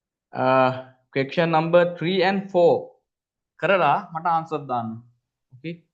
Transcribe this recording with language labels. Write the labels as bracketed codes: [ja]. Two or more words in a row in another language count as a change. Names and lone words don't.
[en] Question number 3 and 4 [si] කරලා මට answer දාන්න. [en] Okay.